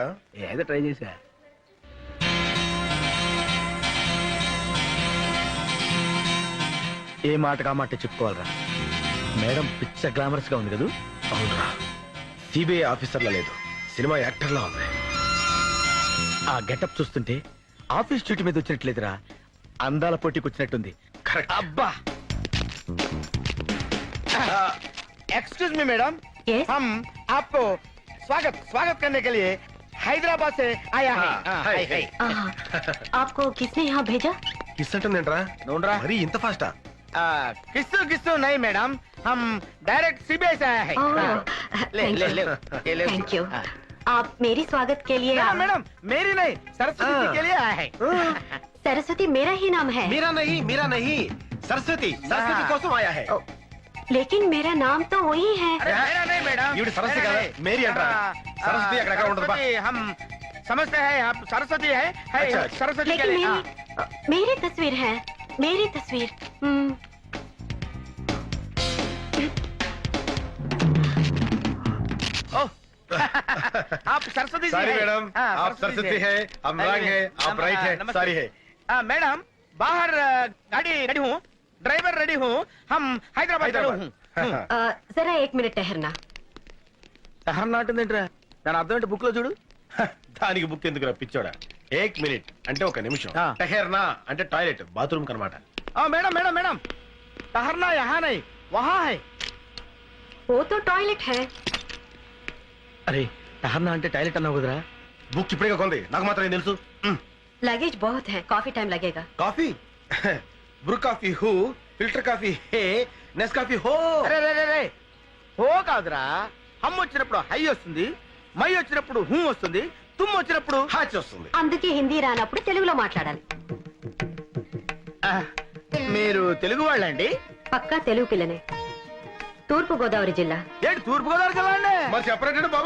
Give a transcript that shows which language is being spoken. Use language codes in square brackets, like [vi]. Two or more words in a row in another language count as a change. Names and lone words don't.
[te] ఏదో ట్రై చేసా. ఏ మాట కా మాట చెప్పుకోవాలరా. మేడం పిచ్చ గ్లామరస్ గా ఉంది కదా. అవునరా, సిబిఐ ఆఫీసర్లా లేదు, సినిమా యాక్టర్లా ఉంది. ఆ గెటప్ చూస్తుంటే ఆఫీస్ డ్యూటీ మీద వచ్చినట్లేదురా, అందాల పోటీకి వచ్చినట్టుంది. కరెక్ట్. అబ్బా. [en] excuse me madam, Yes? [hi] हम आपको स्वागत स्वागत करने के लिए हैदराबाद से आया है. हाय, हाय. आपको किसने यहाँ भेजा? [te] కిస్ అంటుందేంట్రా? नोनरा మరీ ఇంత ఫాస్టా? [hi] किस्सू किस्सू नहीं मैडम, हम डायरेक्ट सीबीआई से आया है. ले ले ले ये ले. [en] thank you. [hi] आप मेरी स्वागत के लिए मैडम मैडम मेरी नहीं, सरस्वती जी के लिए आया है. सरस्वती मेरा ही नाम है. मेरा नहीं, मेरा नहीं, [te] సరస్వతి. సరస్వతి కోసం [hi] आया है. लेकिन मेरा नाम तो वही है. अरे मेरा नहीं मैडम, [te] ఈవిడ సరస్వతి కదా, మేరీ అంటారా? సరస్వతి అక్కడ ఉండదు బా. [hi] हम समझते हैं आप सरस्वती है, अच्छा, सरस्वती के लेकिन लिए. मेरी तस्वीर है, मेरी तस्वीर. आप सरस्वती जी సారీ हैं? మేడం, हाँ, आप सरस्वती जी है, हम रंग है, आप राइट है, नमस्ते. सारी है. मैडम बाहर गाड़ी रेडी हूँ, ड्राइवर रेडी हूँ, हम हैदराबाद रेडी हूँ. जरा 1 मिनट ठहरना. [te] సహర్ నాటుందేంట్రా? దాని అర్థం ఏంటి బుక్ లో చూడు. దానికి బుక్ ఎందుకు పిచ్చోడా? 1 మినిట్ అంటే 1 నిమిషం. ఆ. టహర్నా అంటే టాయిలెట్, బాత్రూమ్ కనమాట. [hi] मैडम मैडम मैडम ठहरना यहाँ नहीं, वहाँ है. वो तो टॉयलेट है. [te] అరే టహర్నా అంటే టాయిలెట్ అన్నావు కదరా. బుక్ ఇప్పుడే కొంది, నాకు మాత్రం ఏం తెలుసు? [hi] लगेज बहुत है, काफी टाइम लगेगा। [te] కాఫీ బ్రూ కాఫీ హూ ఫిల్టర్ కాఫీ హే నెస్ కాఫీ హో హో కాదురా హమ్ వచ్చినప్పుడు హై వస్తుంది, మై వచ్చినప్పుడు హూ వస్తుంది, తుమ్ము వచ్చినప్పుడు హాచ్ వస్తుంది. అందుకే హిందీ రానప్పుడు తెలుగులో మాట్లాడాలి. మీరు తెలుగు వాళ్ళండి? పక్కా తెలుగు పిల్లనే. తూర్పు గోదావరి జిల్లా. ఏంటి తూర్పు గోదావరి జిల్లా అండి? మరి చెప్పరండి బాబు.